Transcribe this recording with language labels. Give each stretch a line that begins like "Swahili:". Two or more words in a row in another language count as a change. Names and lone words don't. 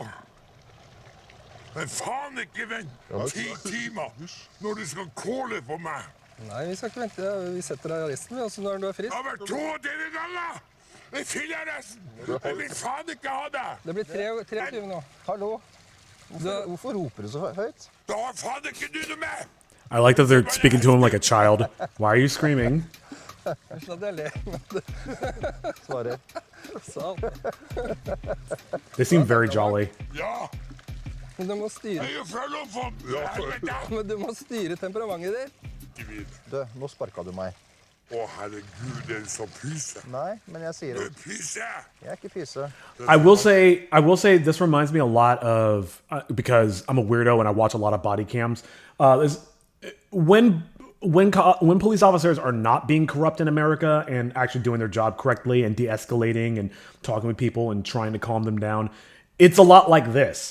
Norwegian: Men faen ikke vent 10 timer når du skal kåle på meg. Nei, vi skal ikke vente. Vi setter deg i arresten, og så når du er frisk. Det har vært 22 ganger! Jeg fyller arresten! Jeg vil faen ikke ha deg! Det blir 23 nå. Hallo? Hvorfor roper du så høyt? Da har faen ikke du noe med!
English: I like that they're speaking to him like a child. Why are you screaming?
Norwegian: Sånn at jeg ler. Svarer. Tross alt.
English: They seem very jolly.
Norwegian: Ja, Men du må styre, jeg følger opp for helvete. men du må styre temperamentet ditt. Ikke vid. Du, nå sparka du meg. Å, herregud, er det så pyse? Nei, men jeg sier Du det. pyse! Jeg er ikke pyse.
English: I will say this reminds me a lot of because I'm a weirdo and I watch a lot of body cams. When police officers are not being corrupt in America and actually doing their job correctly and de-escalating and talking with people and trying to calm them down, it's a lot like this.